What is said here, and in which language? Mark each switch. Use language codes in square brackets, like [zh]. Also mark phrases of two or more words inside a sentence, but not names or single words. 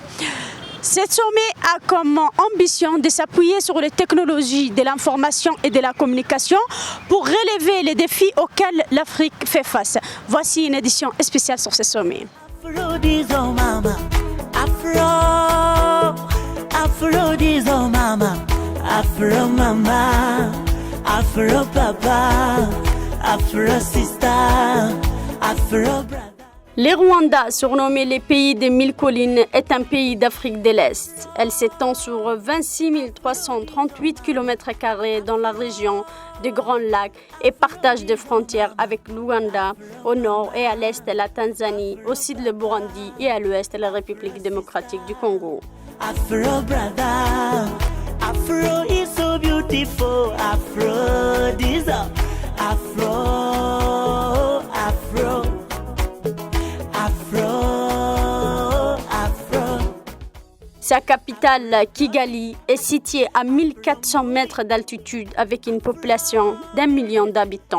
[fr] Ce sommet a comme ambition de s'appuyer sur les technologies de l'information et de la communication pour relever les défis auxquels l'Afrique fait face. Voici une édition spéciale sur ce sommet. [en] Afro dizo mama, Afro mama, Afro papa, Afro sister, Afro brother. [fr] Le Rwanda, surnommé les pays des 1000 collines, est un pays d'Afrique de l'Est. Elle s'étend sur 26 338 km² dans la région des Grands Lacs et partage des frontières avec l'Ouganda au nord et à l'est la Tanzanie, au sud le Burundi et à l'ouest la République démocratique du Congo. [en] Afro brother, Afro is so beautiful, Afro dizo, Afro, Afro. [fr] Sa capitale, Kigali, est située à 1400 mètres d'altitude avec une population d'1 million d'habitants.